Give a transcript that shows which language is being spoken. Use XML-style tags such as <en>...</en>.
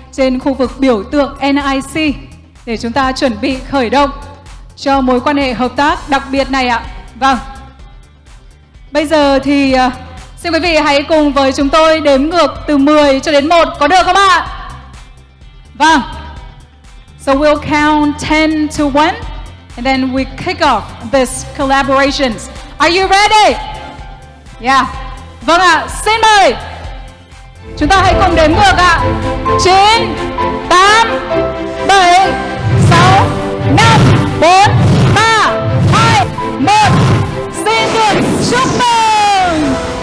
<vi>trên khu vực biểu tượng NIC để chúng ta chuẩn bị khởi động cho mối quan hệ hợp tác đặc biệt này ạ. Vâng. Bây giờ thì xin quý vị hãy cùng với chúng tôi đếm ngược từ 10 cho đến 1, có được không ạ? Vâng.</vi> <en>So we'll count 10 to 1 and then we kick off this collaborations. Are you ready? Yeah.</en> <vi>Vâng ạ, xin mời. Chúng ta hãy cùng đếm ngược ạ. 9, 8, 7, 6, 5, 4, 3, 2, 1. Xin được chúc mừng.</vi>